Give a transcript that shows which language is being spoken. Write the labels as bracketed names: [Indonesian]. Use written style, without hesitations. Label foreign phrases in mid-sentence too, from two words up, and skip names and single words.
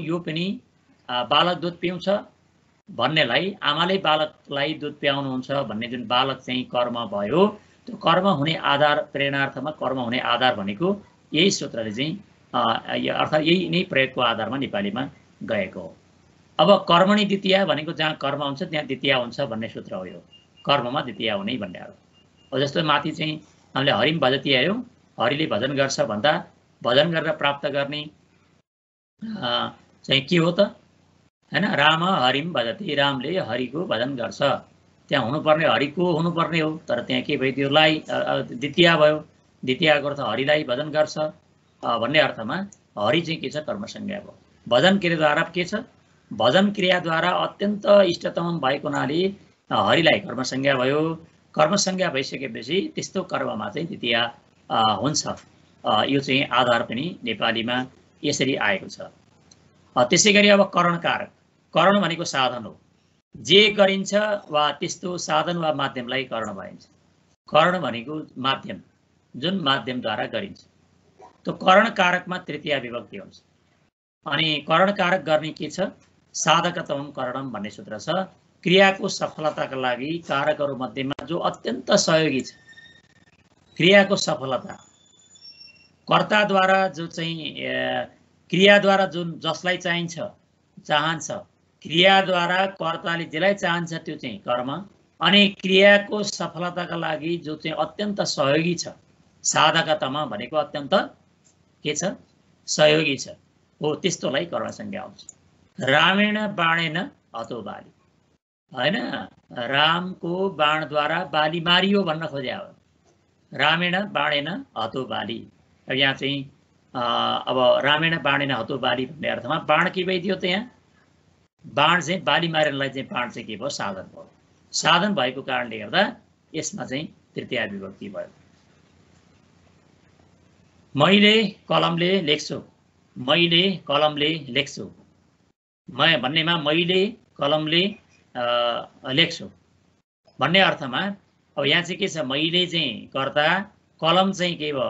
[Nepali] यो पनि बालक दुध पिउँछ भन्नेलाई आमाले बालकलाई दुध पियाउनुहुन्छ भन्ने जुन बालक चाहिँ कर्म भयो, त्यो कर्म हुने आधार, प्रेरणार्थमा कर्म हुने आधार भनेको यही सूत्रले चाहिँ अर्थात् यही नै प्रयोगको आधारमा नेपालीमा गएको हो। अब [Sanskrit] कर्मणि द्वितीय [Nepali] भनेको जहाँ कर्म हुन्छ त्यहाँ द्वितीय हुन्छ भन्ने सूत्र हो यो, कर्ममा द्वितीय हुने भन्ने हो। अब जस्तो माथि चाहिँ हामीले [Sanskrit] हरिम भजति [Nepali] आयो, हरिले भजन गर्छ भन्दा भजन गरेर प्राप्त गर्ने चाहिँ के हो त हैन, [Sanskrit] राम हरिम भजति, [Nepali] रामले हरिको भजन गर्छ। त्यहाँ हुनुपर्ने हरिको हुनुपर्ने हो, तर त्यहाँ के भयो, त्योलाई द्वितीय भयो। द्वितीयको अर्थ हरिलाई भजन गर्छ भन्ने अर्थमा हरि चाहिँ के छ, कर्मसंज्ञा भयो। भजन क्रियाद्वारा के छ, भजन क्रियाद्वारा अत्यन्त इष्टतम भएको हुनाले हरिलाई कर्मसंज्ञा भयो। कर्मसंज्ञा भइसकेपछि त्यस्तो कर्ममा चाहिँ द्वितीय हुन्छ। यो चाहिँ आधार पनि नेपालीमा यसरी आएको छ। त्यसै गरी अब करणकारक, करण भनेको साधन हो। जे गरिन्छ वा त्यस्तो साधन वा माध्यमलाई करण भनिन्छ। करण भनेको माध्यम, जुन माध्यमद्वारा गरिन्छ। त्यो करण कारकमा तृतीया विभक्ति हुन्छ। अनि करण कारक गर्ने के छ? [Sanskrit] साधकतमं करणम [Nepali] भन्ने सूत्र छ। क्रियाको सफलताका लागि कारकहरू मध्येमा जो अत्यन्त सहयोगी छ, क्रियाको सफलता कर्ताद्वारा जो चाहिँ क्रियाद्वारा जुन जसलाई चाहन्छ, क्रियाद्वारा कर्ताले जसलाई चाहन्छ त्यो चाहिँ कर्म, अनि क्रियाको सफलताका लागि जो चाहिँ अत्यन्त सहयोगी छ, साधकतम भनेको अत्यन्त के छ? सहयोगी छ, हो त्यस्तोलाई करण संज्ञा आउँछ। [Sanskrit] रामेण बाणेन हतो बाली, हैन? [Nepali] रामको बाणद्वारा बाली मारियो भन्न खोजे हो। [Sanskrit] रामेण बाणेन हतो बाली, [Nepali] अब यहाँ चाहिँ अब [Sanskrit] रामेण बाणेन हतो बाली [Nepali] भन्ने अर्थमा बाण के भइदियो त? यहाँ बाण चाहिँ बाली मार्नलाई चाहिँ बाण चाहिँ के भयो? साधन भयो। साधन भएको कारणले गर्दा यसमा चाहिँ तृतीया विभक्ति भयो। मैले कलमले लेख्छु, मैले कलमले लेख्छु भन्नेमा मैले कलमले लेख्छु भन्ने अर्थमा अब यहाँ चाहिँ के छ? मैले चाहिँ कर्ता, कलम चाहिँ के भयो?